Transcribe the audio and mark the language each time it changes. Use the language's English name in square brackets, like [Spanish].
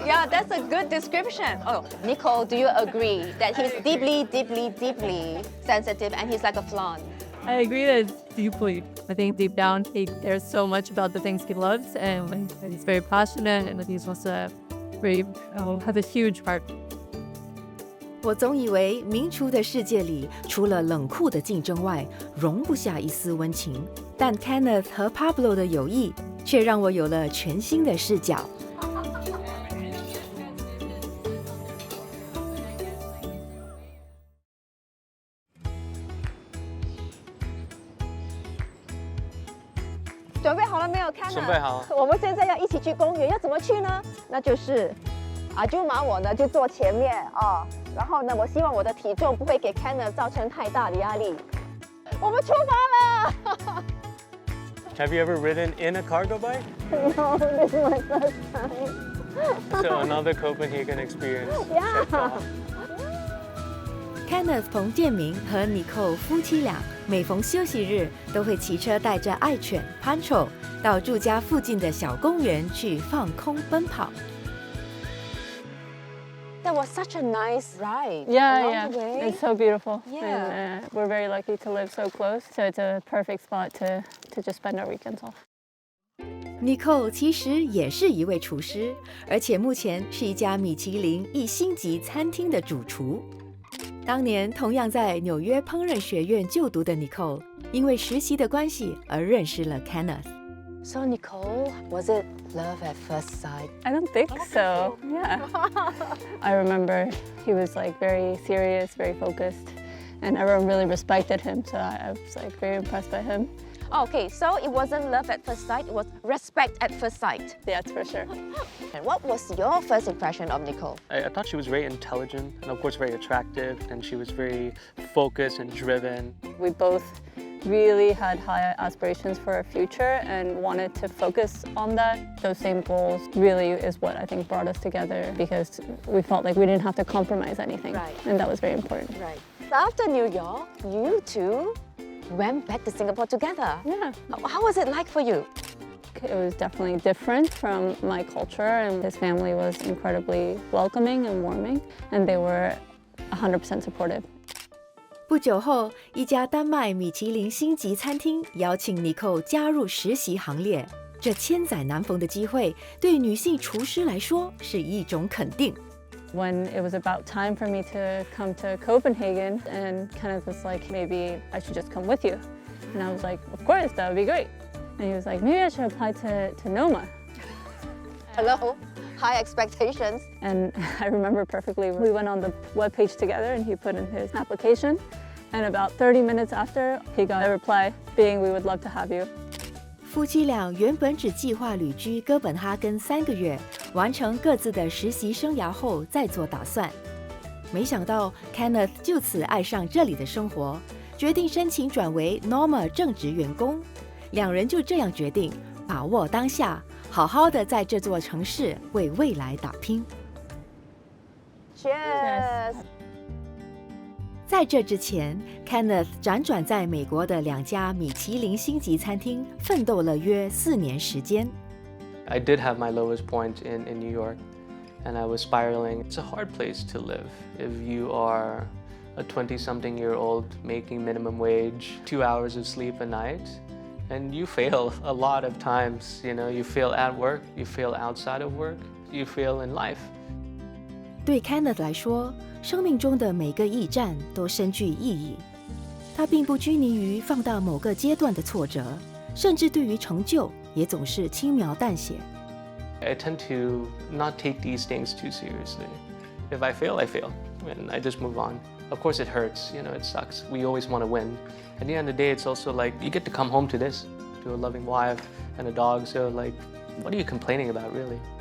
[English] Yeah, that's a good description. Oh, Nicole, do you agree that he's deeply sensitive and he's like a flan? I agree that it's deeply. I think deep down he cares so much about the things he loves, and he's very passionate, and he's also very has a huge heart. [Chinese] 我总以为名厨的世界里，除了冷酷的竞争外，容不下一丝温情。但 Kenneth 和 Pablo 的友谊，却让我有了全新的视角。准备好了没有？看准备好。我们现在要一起去公园，要怎么去呢？那就是阿舅妈我呢就坐前面啊，然后呢，我希望我的体重不会给 Kenneth 造成太大的压力。我们出发了。 [English] Have you ever ridden in a cargo bike? No, this is my first time. So another Copenhagen experience. Yeah. [Chinese] Kenneth 彭建明和 Nicole 夫妻俩每逢休息日都会骑车带着爱犬 Pancho 到住家附近的小公园去放空奔跑。 [English] That was such a nice ride. Yeah, along yeah. the way. It's so beautiful. Yeah. And we're very lucky to live so close. So it's a perfect spot to just spend our weekends off. [Chinese] Nicole 其实也是一位厨师，而且目前是一家米其林1星级餐厅的主厨。当年同样在纽约烹饪学院就读的 Nicole， 因为实习的关系而认识了 Kenneth。 [English] So Nicole, was it love at first sight? I don't think so. Yeah. I remember he was like very serious, very focused, and everyone really respected him. So I was like very impressed by him. Okay, so it wasn't love at first sight, it was respect at first sight. That's for sure. And what was your first impression of Nicole? I thought she was very intelligent and of course very attractive, and she was very focused and driven. We both really had high aspirations for our future and wanted to focus on that. Those same goals really is what I think brought us together, because we felt like we didn't have to compromise anything. Right. And that was very important. Right. So after New York, you two went back to Singapore together. Yeah. How was it like for you? It was definitely different from my culture, and his family was incredibly welcoming and warming, and they were 100% supportive. [Chinese] 不久后，一家丹麦米其林星级餐厅邀请 Nicole 加入实习行列。这千载难逢的机会，对女性厨师来说是一种肯定。 [English] When it was about time for me to come to Copenhagen, and Kenneth was like, maybe I should just come with you. And I was like, of course, that would be great. And he was like, maybe I should apply to Noma. Hello? High expectations. And I remember perfectly, we went on the webpage together and he put in his application. And about 30 minutes after, he got a reply being, we would love to have you. [Chinese] 夫妻俩原本只计划旅居哥本哈根3个月，完成各自的实习生涯后再做打算。没想到 Kenneth 就此爱上这里的生活，决定申请转为 Norma 正职员工。两人就这样决定，把握当下，好好的在这座城市为未来打拼。 [English] Cheers. [Chinese] 在这之前 ，Kenneth 辗转在美国的2家米其林星级餐厅奋斗了约4年时间。 [English] I did have my lowest point in New York, and I was spiraling. It's a hard place to live if you are a 20-something-year-old making minimum wage, 2 hours of sleep a night, and you fail a lot of times. You know, you fail at work, you fail outside of work, you fail in life. [Chinese] 对 Kenneth 来说，生命中的每个驿站都深具意义。他并不拘泥于放到某个阶段的挫折，甚至对于成就也总是轻描淡写。 [English] I tend to not take these things too seriously. If I fail, I fail, and I just move on. Of course, it hurts. You know, it sucks. We always want to win. At the end of the day, it's also like you get to come home to this, to a loving wife and a dog. So, like, what are you complaining about, really?